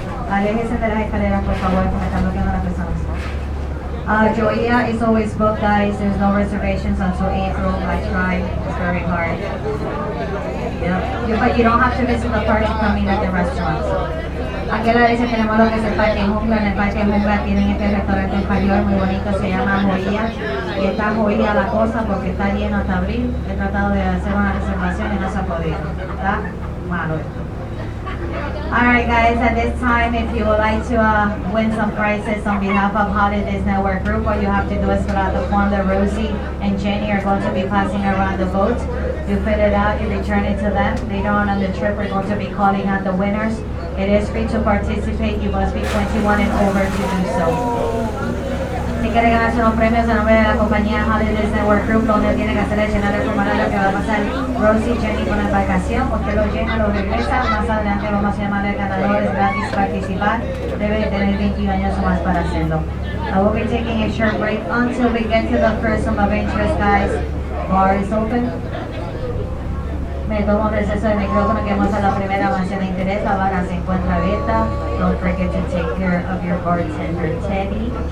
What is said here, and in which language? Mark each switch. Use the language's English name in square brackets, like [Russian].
[Spanish] Aléjense de las escaleras, por favor, porque están bloqueando a las personas. [English] Joya is always booked, guys. There's no reservations until April. I tried. It's very hard. Yep. But you don't have to visit the park to come in at the restaurants. [Spanish] Aquí a la derecha tenemos lo que es el Parque Jungla. En el Parque Jungla tienen este restaurante español muy bonito, se llama Joya. Y está Joya la cosa porque está lleno hasta abril. He tratado de hacer una reservación y no se ha podido. Está malo esto. [English] Alright guys, at this time, if you would like to win some prizes on behalf of Holidays Network Group, all you have to do is fill out the form that Rosie and Jenny are going to be passing around the boat. You fill it out, you return it to them. Later on the trip, we're going to be calling out the winners. It is free to participate. You must be 21 and over to do so. [Spanish] Si quiere ganarse unos premios a nombre de la compañía Holidays Network Group, lo único que tiene que hacer es llenar el formulario que va a pasar Rosie y Jenny con la embarcación. Usted lo llena, lo regresa. Más adelante vamos a llamar al ganador. Es gratis participar. Debe de tener 21 años o más para hacerlo. [English] I will be taking a short break until we get to the first of interest, guys. Bar is open. [Spanish] Me tomo un receso de micrófono que vamos a la primera mansión de interés. La barra se encuentra abierta. [English] Don't forget to take care of your bartender, Teddy.